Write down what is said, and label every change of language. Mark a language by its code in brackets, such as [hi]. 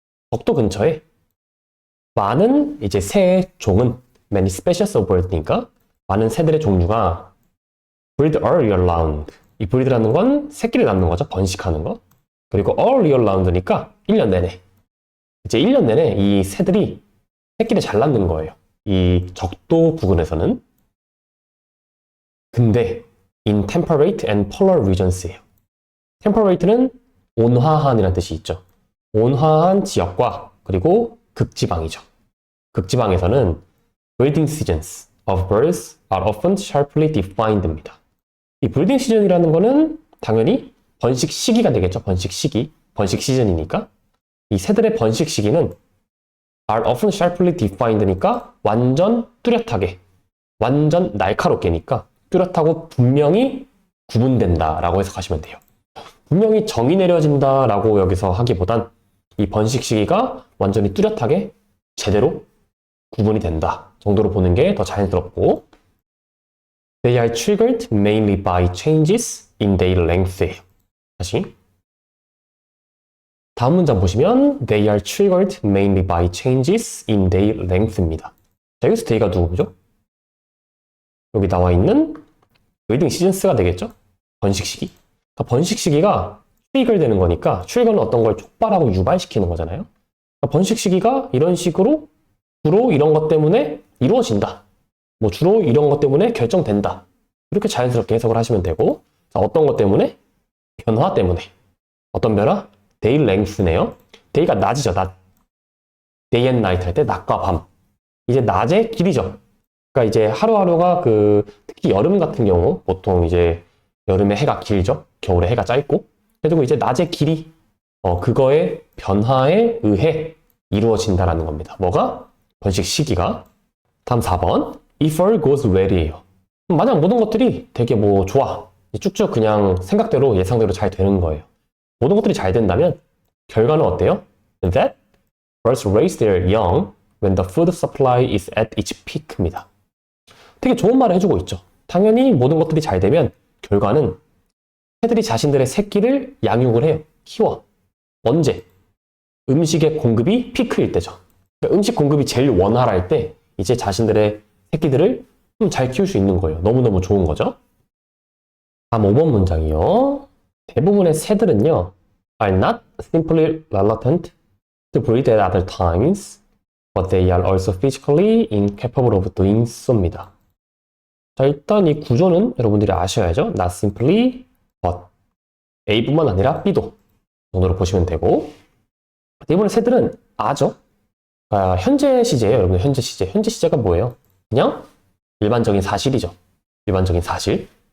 [ko] 적도 근처에 많은 이제 새의 종은 [en] many species of birds [ko] 니까 많은 새들의 종류가 [en] breed all year round. [ko] 이 breed라는 건 새끼를 낳는 거죠. 번식하는 거. 그리고 all year round니까 1년 내내. 이제 1년 내내 이 새들이 새끼를 잘 낳는 거예요. 이 적도 부근에서는. 근데 [en] in temperate and polar regions예요. [ko] temperate는 온화한이라는 뜻이 있죠. 온화한 지역과 그리고 극지방이죠. 극지방에서는 [en] breeding seasons of birds are often sharply defined입니다. [ko] 이 breeding season이라는 거는 당연히 번식 시기가 되겠죠. 번식 시기. 번식 시즌이니까. 이 새들의 번식 시기는 [en] are often sharply defined [ko] 니까 완전 뚜렷하게, 완전 날카롭게니까 뚜렷하고 분명히 구분된다라고 해석하시면 돼요. 분명히 정이 내려진다라고 여기서 하기보단 이 번식 시기가 완전히 뚜렷하게 제대로 구분이 된다 정도로 보는 게 더 자연스럽고 [en] They are triggered mainly by changes in their length [ko] 예요. 다시 다음 문장 보시면 [en] They are triggered mainly by changes in their length입니다. [ko] 자, 여기서 they가 누구죠? 여기 나와 있는 breeding seasons가 되겠죠? 번식 시기. 그러니까 번식 시기가 트리거 되는 거니까 트리거는 어떤 걸 촉발하고 유발시키는 거잖아요. 그러니까 번식 시기가 이런 식으로 주로 이런 것 때문에 이루어진다. 뭐 주로 이런 것 때문에 결정된다. 이렇게 자연스럽게 해석을 하시면 되고 자, 어떤 것 때문에? 변화 때문에. 어떤 변화? [en] day length네요. [ko] day가 낮이죠. 낮. [en] day and night [ko] 할 때 낮과 밤. 이제 낮의 길이죠. 그러니까 이제 하루하루가 특히 여름 같은 경우 보통 이제 여름에 해가 길죠. 겨울에 해가 짧고. 그리고 이제 낮의 길이 그거의 변화에 의해 이루어진다라는 겁니다. 뭐가? 번식 시기가. 다음 4번. [en] If all goes well이에요. [ko] 만약 모든 것들이 되게 뭐 좋아. 쭉쭉 그냥 생각대로 예상대로 잘 되는 거예요. 모든 것들이 잘 된다면 결과는 어때요? [en] That birds raise their young when the food supply is at its peak입니다. [ko] 되게 좋은 말을 해주고 있죠. 당연히 모든 것들이 잘 되면 결과는 새들이 자신들의 새끼를 양육을 해요. 키워. 언제? 음식의 공급이 피크일 때죠. 그러니까 음식 공급이 제일 원활할 때 이제 자신들의 새끼들을 좀 잘 키울 수 있는 거예요. 너무너무 좋은 거죠. 다음 5번 문장이요. 대부분의 새들은요, [en] are not simply reluctant to breed at other times, but they are also physically incapable of doing so입니다. [ko] 자, 일단 이 구조는 여러분들이 아셔야죠. [en] not simply, but. [ko] A뿐만 아니라 B도 정도로 보시면 되고, 대부분의 새들은 아죠. 현재 시제예요, 여러분. 현재 시제. 현재 시제가 뭐예요? 그냥 일반적인 사실이죠. 일반적인 사실.